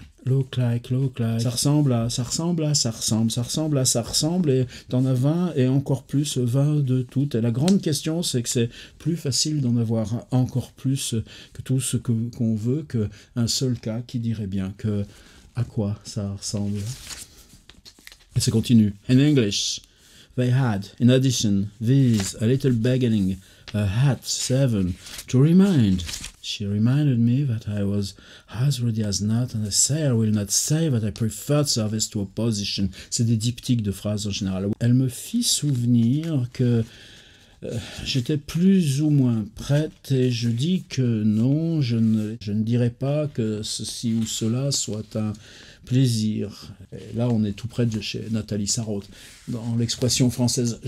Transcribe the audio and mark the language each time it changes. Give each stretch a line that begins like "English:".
French: Ça ressemble et t'en as 20 et encore plus 20 de toutes. Et la grande question, c'est que c'est plus facile d'en avoir encore plus que tout ce qu'on veut qu'un seul cas qui dirait bien que à quoi ça ressemble. Et ça continue.
English: In English, they had, in addition, these, a little beginning, a hat, 7, to remind. She reminded me that I was as ready as not, and I say I will not say that I preferred service to opposition.
French: C'est des diptyques de phrases en général. Elle me fit souvenir que j'étais plus ou moins prête et je dis que non, je ne dirais pas que ceci ou cela soit un plaisir. Et là, on est tout près de chez Nathalie Sarraute, dans l'expression française.